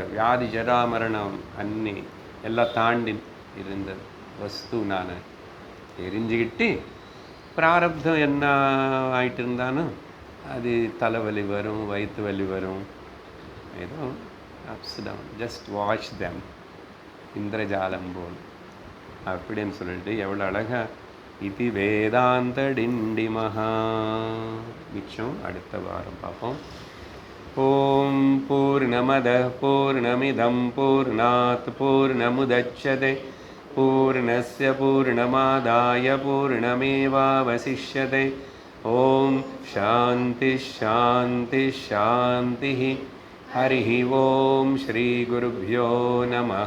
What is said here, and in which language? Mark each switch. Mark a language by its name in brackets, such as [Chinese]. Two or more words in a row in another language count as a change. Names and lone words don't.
[Tamil] வியாதி ஜரா மரணம் அன்னி எல்லாம் தாண்டி இருந்த வஸ்து நான் தெரிஞ்சுக்கிட்டு பிராரப்தம் என்ன ஆகிட்டு இருந்தாலும் அது தலைவலி வரும், வயிற்று வலி வரும், ஏதோ [English] ups down, just watch them, [Tamil] இந்திரஜாலம் போல் அப்படின்னு சொல்லிட்டு எவ்வளோ அழகா இது வேதாந்த டிண்டி மகா. மிச்சம் அடுத்த வாரம் பார்ப்போம். [Sanskrit] ओम् पूर्णमद पूर्णमिदं पूर्णात् पूर्णमुदच्यते पूर्णस्य पूर्णमादाय पूर्णमेवावशिष्यते. ओम् शान्ति शान्ति शान्ति. हरिः ओम श्री गुरुभ्यो नमः.